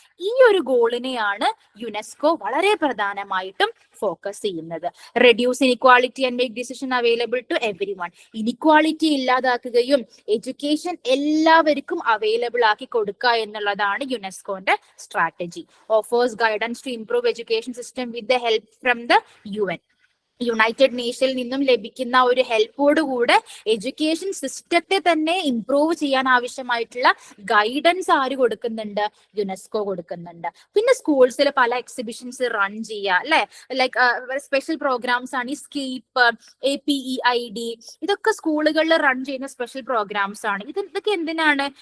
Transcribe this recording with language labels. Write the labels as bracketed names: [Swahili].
[Malayalam] ഈ ഒരു ഗോളിനെയാണ് യുനെസ്കോ വളരെ പ്രധാനമായിട്ടും ഫോക്കസ് ചെയ്യുന്നത്. [English] Reduce inequality and make decision available to every one. [Malayalam] Inequality ഇല്ലാതാക്കുകയും എഡ്യൂക്കേഷൻ എല്ലാവർക്കും അവൈലബിൾ ആക്കി കൊടുക്കുക എന്നുള്ളതാണ് യുനെസ്കോന്റെ strategy. [English] Offers guidance to improve education system with the help from the UN. [Malayalam] United നേഷനിൽ നിന്നും ലഭിക്കുന്ന ഒരു ഹെൽപ്പോട് കൂടെ എഡ്യൂക്കേഷൻ സിസ്റ്റത്തെ തന്നെ ഇംപ്രൂവ് ചെയ്യാൻ ആവശ്യമായിട്ടുള്ള ഗൈഡൻസ് ആര് കൊടുക്കുന്നുണ്ട്? യുനെസ്കോ കൊടുക്കുന്നുണ്ട്. പിന്നെ സ്കൂൾസിൽ പല എക്സിബിഷൻസ് റൺ ചെയ്യുക അല്ലെ. ലൈക്ക് സ്പെഷ്യൽ പ്രോഗ്രാംസ് ആണ് ഈ സ്കീപ്പ്, APEID, ഇതൊക്കെ സ്കൂളുകളിൽ റൺ ചെയ്യുന്ന സ്പെഷ്യൽ പ്രോഗ്രാംസ് ആണ്. ഇതൊക്കെ എന്തിനാണ്?